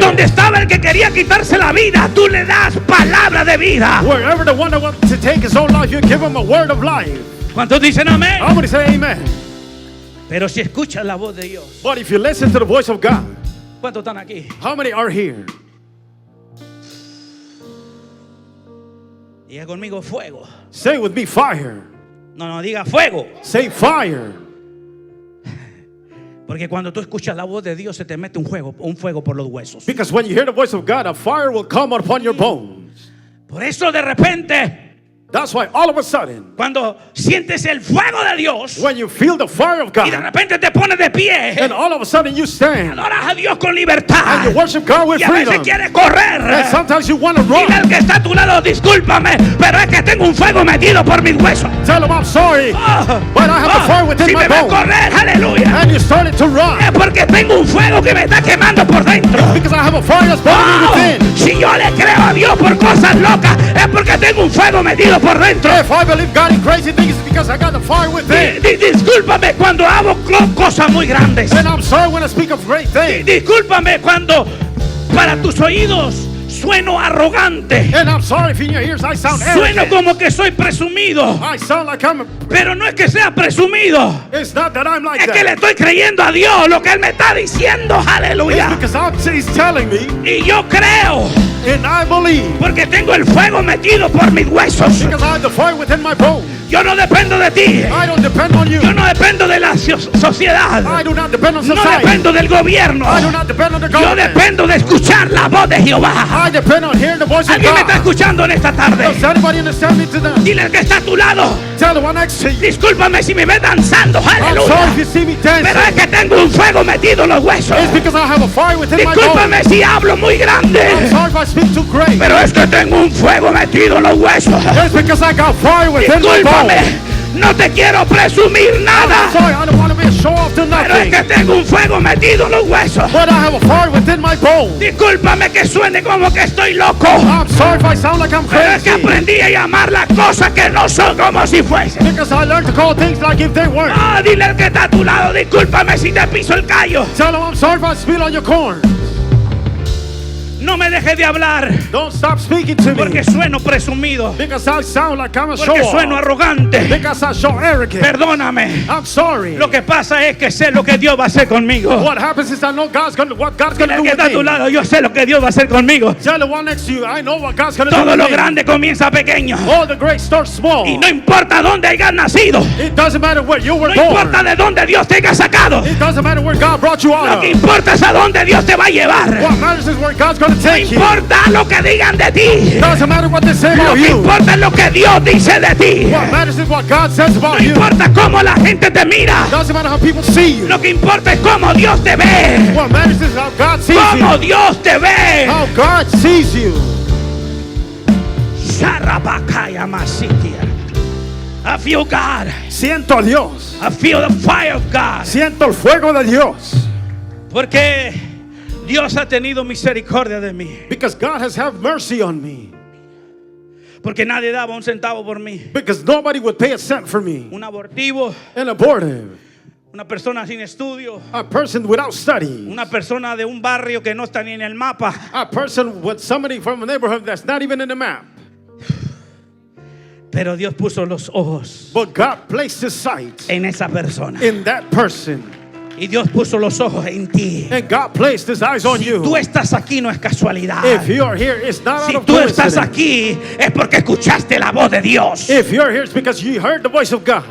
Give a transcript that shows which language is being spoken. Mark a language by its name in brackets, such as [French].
[Spanish] Donde estaba el que quería quitarse la vida, tú le das palabra de vida. [English] Wherever the one that wants to take his own life, you give him a word of life. [Spanish] ¿Cuántos dicen amén? [English] I'm going to say amen. [Spanish] Pero si escuchas la voz de Dios, [English] But if you listen to the voice of God, [Spanish] ¿cuántos están aquí? [English] how many are here? [Spanish] Diga conmigo fuego. [English] Say with me, fire. [Spanish] No, diga fuego. [English] Say fire. [Spanish] Porque cuando tú escuchas la voz de Dios se te mete un fuego por los huesos. [English] Because when you hear the voice of God, a fire will come upon your bones. [Spanish] Por eso de repente, [English] That's why all of a sudden, [Spanish] cuando sientes el fuego de Dios [English] when you feel the fire of [Spanish] y de [English] God, [Spanish] repente te pones de pie, [English] and all of a sudden you stand [Spanish] adoras a Dios con [English] and [Spanish] libertad [English] you worship God with [Spanish] y a veces [English] freedom. [Spanish] quieres correr. [English] And sometimes you want to [Spanish] Dile al [English] run. [Spanish] que está a tu lado, discúlpame, pero es que tengo un fuego metido por mis huesos. [English] Tell him I'm sorry, Oh, but I have a fire within [Spanish] si [English] my [Spanish] me ves [English] bones. [Spanish] correr, aleluya, [English] And you started to run. [Spanish] es porque tengo un fuego que me está quemando por dentro. [English] Because I have a fire that's burning Oh, within. [Spanish] si yo le creo a Dios por cosas locas, es porque tengo un fuego metido por dentro. [English] If I believe God in crazy things, it's because I got the fire within. [Spanish] Discúlpame cuando hago cosas muy grandes. [English] And I'm sorry when I speak of great things. [Spanish] Discúlpame cuando para tus oídos sueno arrogante. [English] And I'm sorry if in your ears I sound [Spanish] Sueno [English] arrogant. [Spanish] como que soy presumido. [English] I sound like I'm [Spanish] Pero no es que sea presumido. [English] It's not that I'm like [Spanish] Es que le [English] that. [Spanish] estoy creyendo a Dios lo que Él me está diciendo. [English] It's [Spanish] Aleluya. [English] because He's telling me, [Spanish] Y yo creo [English] and I believe, [Spanish] porque tengo el fuego metido por mis huesos. [English] because I have the fire within my bones. [Spanish] Yo no dependo de ti. [English] I don't depend on you. [Spanish] Yo no dependo de la sociedad. [English] I do not depend on [Spanish] No [English] society. [Spanish] dependo del gobierno. [English] I do not depend on the [Spanish] Yo [English] government. [Spanish] dependo de escuchar la voz de Jehová. [English] I depend on hearing the voice of [Spanish] ¿Alguien me está [English] God. [Spanish] escuchando en esta tarde? [English] Does anybody understand me today? [Spanish] Dile al que está a tu lado. [English] Tell the one next to you. [Spanish] Discúlpame si me ves danzando. [English] I'm sorry if [Spanish] Aleluya. [English] you see me [Spanish] Pero es [English] dancing. [Spanish] que tengo un fuego metido en los huesos. [English] It's because I have a fire within my bones. [Spanish] Discúlpame si hablo muy [English] I'm [Spanish] grande. [English] sorry if I speak too great. [Spanish] Pero es que tengo un fuego metido en los huesos. [English] It's because I got fire within my bones. [Spanish] Discúlpame. No te quiero presumir [English] I'm [Spanish] nada. [English] sorry, I don't want to be a show off to [Spanish] Pero es [English] nothing. [Spanish] que tengo un fuego metido en los huesos. [English] But I have a fire within my bones. [Spanish] Discúlpame que suene como que estoy loco. [English] I'm sorry if I sound like I'm [Spanish] Pero es que [English] crazy. [Spanish] aprendí a llamar las cosas que no son como si fuesen. [English] Because I learned to call things like if they weren't. [Spanish] Ah, dile al que está a tu lado, discúlpame si te piso el callo. [English] Tell them I'm sorry if I spill on your corn. [Spanish] No me dejes de hablar [English] Don't stop speaking to me. [Spanish] porque sueno presumido, [English] Because I sound like I'm a show [Spanish] porque sueno [English] off. [Spanish] arrogante. [English] Because I show arrogant. [Spanish] Perdóname. [English] I'm sorry. [Spanish] Lo que pasa es que sé lo que Dios va a hacer conmigo. [English] What happens is I know what God's [Spanish] Dile [English] going to [Spanish] al [English] do [Spanish] que está a tu [English] with me. [Spanish] lado, yo sé lo que Dios va a hacer conmigo. [English] Tell the one next to you, I know what God's going to do [Spanish] Todo [English] with [Spanish] lo [English] me. [Spanish] grande comienza pequeño. [English] All the great starts small. [Spanish] Y no importa dónde hayas nacido. [English] It doesn't matter where you were [Spanish] No [English] born. [Spanish] importa de dónde Dios te haya sacado. [English] It doesn't matter where God brought you [Spanish] Lo [English] out [Spanish] que [English] of. [Spanish] importa es a dónde Dios te va a llevar. [English] What matters is where God's going to [Spanish] No [English] take you. [Spanish] importa lo que digan de ti. [English] Doesn't matter what they say [Spanish] Lo [English] about [Spanish] que [English] you. [Spanish] importa es lo que Dios dice de ti. [English] What matters is what God says [Spanish] No [English] about you. [Spanish] importa cómo la gente te mira. [English] Doesn't matter how people see you. [Spanish] Lo que importa es cómo Dios te ve. [English] What matters is how God sees [Spanish] Cómo [English] you. [Spanish] Dios te ve. [English] How God sees you. Sharabakaya masitia. I feel God. [Spanish] Siento a Dios. [English] I feel the fire of God. [Spanish] Siento el fuego de Dios. Porque Dios ha tenido misericordia de mí. [English] Because God has had mercy on me. [Spanish] Porque nadie daba un centavo por mí. [English] Because nobody would pay a cent for me. [Spanish] Un abortivo, [English] An abortive. [Spanish] una persona sin estudio, [English] A person without study. [Spanish] una persona de un barrio que no está ni en el mapa. [English] A person with somebody from a neighborhood that's not even in the map. [Spanish] Pero Dios puso los ojos [English] But God placed His sight [Spanish] en esa persona. [English] in that person. [Spanish] Y Dios puso los ojos en ti. [English] And God placed His eyes on [Spanish] Si [English] you. [Spanish] tú estás aquí no es casualidad. [English] If you are here, it's not out [Spanish] Si [English] of [Spanish] tú estás [English] coincidence. [Spanish] aquí es porque escuchaste la voz de Dios. [English] If you're here, it's because you heard the voice of God.